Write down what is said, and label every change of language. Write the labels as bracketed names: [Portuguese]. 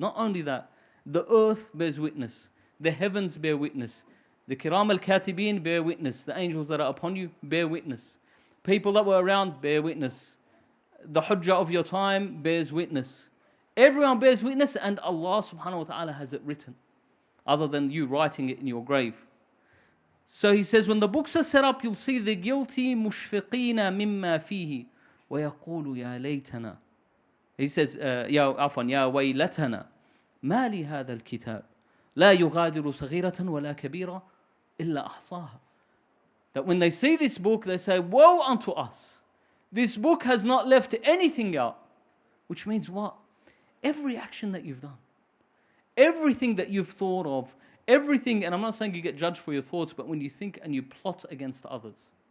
[English] Not only that, the earth bears witness, the heavens bear witness, the kiram al-katibin bear witness, the angels that are upon you bear witness, people that were around bear witness, the hujjah of your time bears witness. Everyone bears witness, and Allah subhanahu wa ta'ala has it written, other than you writing it in your grave. So he says, when the books are set up, you'll see the guilty [Arabic] مشفقين مما فيه ويقول يا ليتنا. [English] He says, [Arabic] يا ويلتنا ما لهذا الكتاب لا يغادر صغيرة ولا كبيرة إلا أحصاها. [English] That when they see this book, they say, woe unto us. This book has not left anything out. Which means what? Every action that you've done, everything that you've thought of, everything, and I'm not saying you get judged for your thoughts, but when you think and you plot against others.